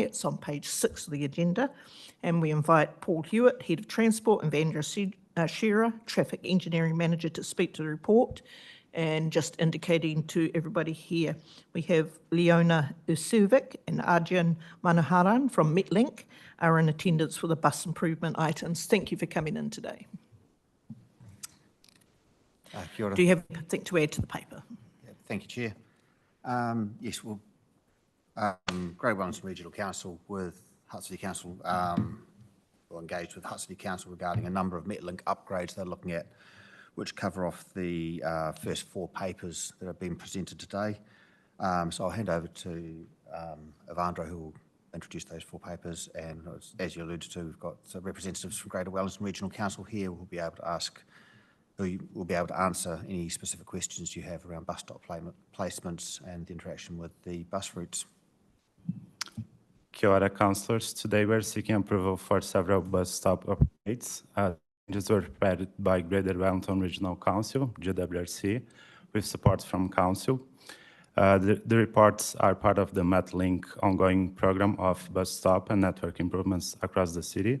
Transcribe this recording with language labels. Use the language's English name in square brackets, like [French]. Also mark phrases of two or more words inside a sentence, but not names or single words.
[English] It's on page 6 of the agenda. And we invite Paul Hewitt, Head of Transport, and Vandra Shearer, Traffic Engineering Manager, to speak to the report. And just indicating to everybody here, we have Leona Usuvic and Arjun Manoharan from Metlink are in attendance for the bus improvement items. Thank you for coming in today. [Māori] Kia ora. [English] Do you have anything to add to the paper? Yeah, thank you, Chair. Yes, well, Greater Wellington Regional Council with Hutt City Council will engage with Hutt City Council regarding a number of Metlink upgrades they're looking at, which cover off the first 4 papers that have been presented today. So I'll hand over to Evandro, who will introduce those 4 papers. And as you alluded to, we've got representatives from Greater Wellington Regional Council here who will be able to answer any specific questions you have around bus stop placements and the interaction with the bus routes. [Māori] Kia ora, [English] councillors. Today we're seeking approval for several bus stop upgrades. Changes were prepared by Greater Wellington Regional Council, GWRC, with support from Council. The reports are part of the Metlink ongoing program of bus stop and network improvements across the city.